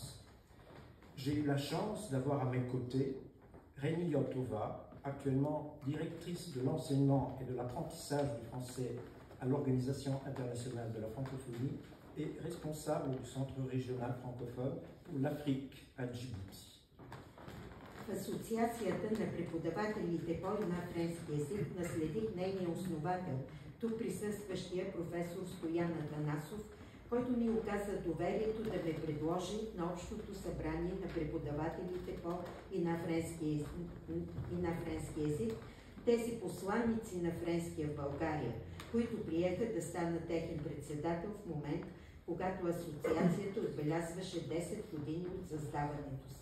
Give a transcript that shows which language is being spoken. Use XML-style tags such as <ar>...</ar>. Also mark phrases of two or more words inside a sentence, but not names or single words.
<fr>J'ai eu la chance d'avoir à mes côtés Rémi Yotova, actuellement directrice de l'enseignement et de l'apprentissage du français à l'Organisation internationale de la francophonie et responsable du Centre régional francophone pour l'Afrique à Djibouti.</fr> <bg>В Асоциацията на преподавателите по и на френски език наследих нейния основател, тук присъстващия професор Стоян Атанасов, който ми оказа доверието да ме предложи на Общото събрание на преподавателите по и на френски език, тези посланици на френския в България, които приеха да стана техен председател в момент, когато асоциацията отбелязваше 10 години от създаването си.</bg>